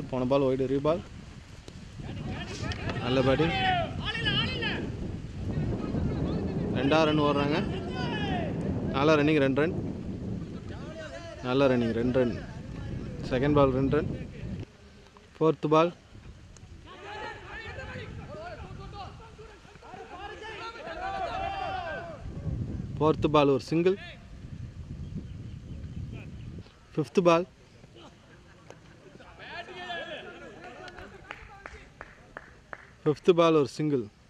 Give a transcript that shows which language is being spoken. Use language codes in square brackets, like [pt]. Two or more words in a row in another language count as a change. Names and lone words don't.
[ta] போன [en] ball wide re-ball. [ta] நல்ல பேட்டிங். 2 ரன் ஓடுறாங்க. நல்ல ரன்னிங், 2 ரன். நல்ல ரன்னிங், 2 ரன். [en] second ball [ta] 2 ரன். [en] 4th ball. fourth ball [hi] और सिंगल। [en] fifth ball [hi] और सिंगल।